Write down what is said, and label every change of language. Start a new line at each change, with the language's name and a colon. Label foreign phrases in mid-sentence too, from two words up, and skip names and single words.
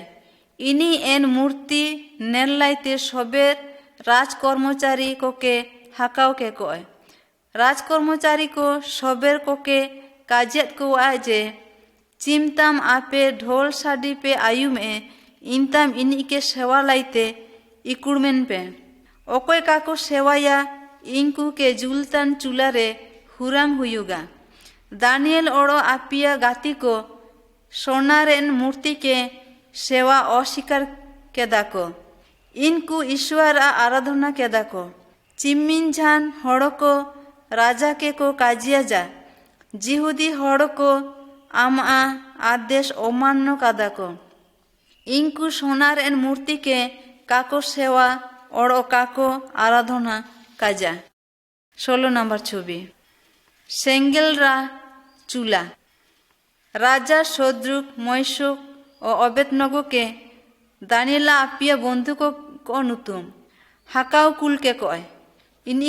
Santali: इनी एन मूर्ति नेल लाइते सबेर राज कर्मचारी को के हाकाव के कोय। राज कर्मचारी को सबेर को के काजियत को आए जे चिमताम आपे ढोल साडी पे आयुम ए इंताम इनी के सेवा लाइते इकुड़मेन पे ओकोय काको सेवाया इंकु के जुलतान चुलारे हुरांग हुयुगा। दानियल ओड़ो आपिया गाती को सोनारेन मूर्ति के सेवा अस्वीकार केदा को इनको ईश्वर आराधना केदा को चिम्मिन झान हड़ को राजा के को काजिया जा जिहुदी हड़ को आम आदेश अमान्य कादा को इनको सोनारेन मूर्ति के काको सेवा ओड़ो काको आराधना काजा। 16 नंबर छवि सेंगेल रा चूल्हा। राजा शद्रुक मैशुक और अबेदनगो के दानियेला आपिया बंधु को नुतुम हाकाव कुल के कोय इनी